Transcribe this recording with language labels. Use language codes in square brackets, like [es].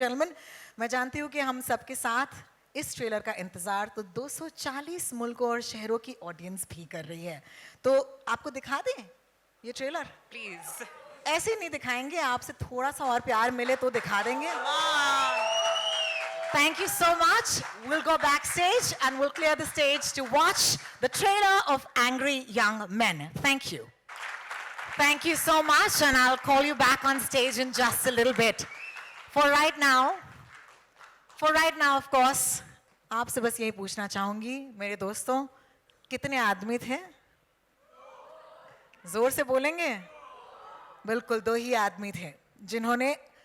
[hi] Gentleman, मैं जानती हूँ कि हम सबके साथ इस ट्रेलर का इंतजार तो 240 मुल्कों और शहरों की ऑडियंस भी कर रही है। तो आपको दिखा दें ये ट्रेलर? प्लीज। ऐसे नहीं दिखाएंगे, आपसे थोड़ा सा और प्यार मिले तो दिखा देंगे। [en] Thank you so much. We'll go backstage and we'll clear the stage to watch the trailer of Angry Young Men. Thank you. Thank you so much, and I'll call you back on stage in just a little bit. For right now, of course, [hi] आपसे बस यही पूछना चाहूंगी मेरे दोस्तों, कितने आदमी थे? जोर से बोलेंगे? बिल्कुल 2 ही आदमी थे जिन्होंने